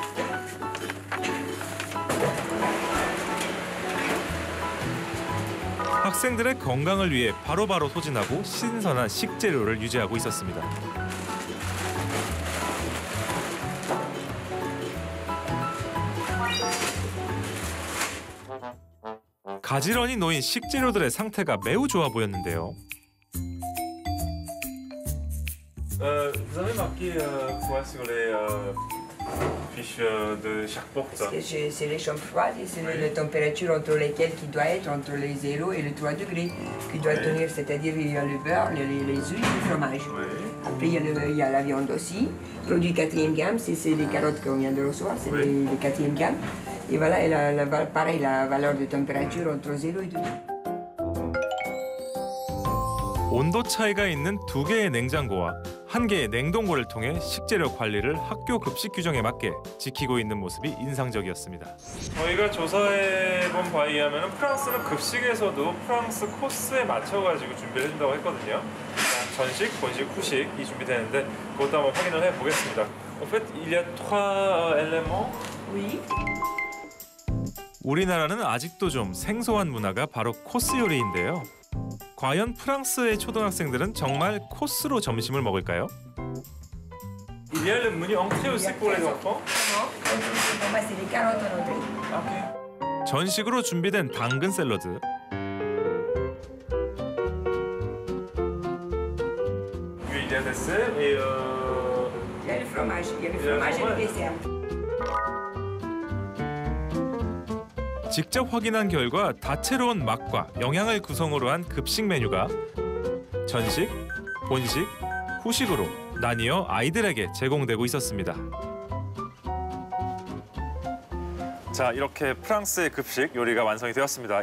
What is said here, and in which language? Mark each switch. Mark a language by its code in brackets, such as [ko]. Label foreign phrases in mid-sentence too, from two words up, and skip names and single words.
[ko] 학생들의 건강을 위해 바로바로 소진하고 신선한 식재료를 유지하고 있었습니다. 가지런히 놓인 식재료들의 상태가 매우 좋아 보였는데요. [fr] Vous avez marqué quoi sur les fiches de chaque porte? C'est les chambres froides et c'est la température entre lesquelles qui doit être entre les 0 et les 3 degrés qui doit tenir, c'est-à-dire il y a le beurre, les huiles et le fromage. Après il y a la viande aussi. Produit 4e gamme, c'est les carottes qu'on vient de recevoir, c'est les 4e gamme. Et voilà, pareil, la valeur de température entre 0 et 2. [ko] 온도 차이가 있는 2개의 냉장고와 1개의 냉동고를 통해 식재료 관리를 학교 급식 규정에 맞게 지키고 있는 모습이 인상적이었습니다. 저희가 조사해본 바에 의하면 프랑스는 급식에서도 프랑스 코스에 맞춰가지고 준비를 해준다고 했거든요. 전식, 본식, 후식이 준비되는데 그것도 한번 확인을 해보겠습니다. [fr] En fait, il y a 3 éléments. Oui. [ko] 우리나라는 아직도 좀 생소한 문화가 바로 코스 요리인데요. 과연 프랑스의 초등학생들은 정말 코스로 점심을 먹을까요? [fr] Il y a le menu entrée aussi pour les enfants. Pour moi, c'est les carottes en entrée. [ko] 전식으로 준비된 당근 샐러드, [fr] Il y a des dessert et Il y a le fromage, il y a le fromage et le dessert. [ko] 직접 확인한 결과 다채로운 맛과 영양을 구성으로 한 급식 메뉴가 전식, 본식, 후식으로 나뉘어 아이들에게 제공되고 있었습니다. 자, 이렇게 프랑스의 급식 요리가 완성이 되었습니다.